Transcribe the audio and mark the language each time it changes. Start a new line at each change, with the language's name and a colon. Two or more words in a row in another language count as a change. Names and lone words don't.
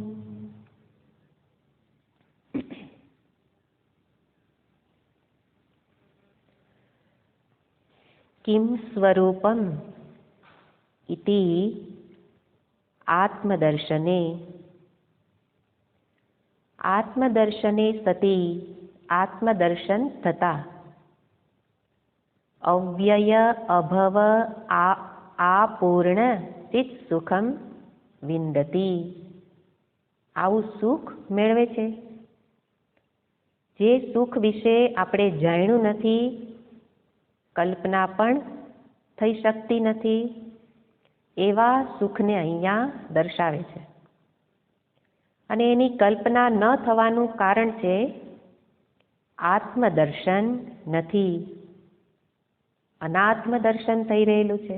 Sanskrit: किं स्वरूपम् इति आत्मदर्शने सति
Gujarati: આત્મદર્શન થતા
Sanskrit: अव्यय अभव आपूर्ण चित सुखम विंदती।
Gujarati: આવું સુખ મેળવે છે। જે સુખ વિશે આપણે જાણ્યું નથી, કલ્પના પણ થઈ શકતી નથી, એવા સુખને અહીંયા દર્શાવે છે। અને એની કલ્પના ન થવાનું કારણ છે આત્મદર્શન નથી, અનાત્મ દર્શન થઈ રહેલું છે।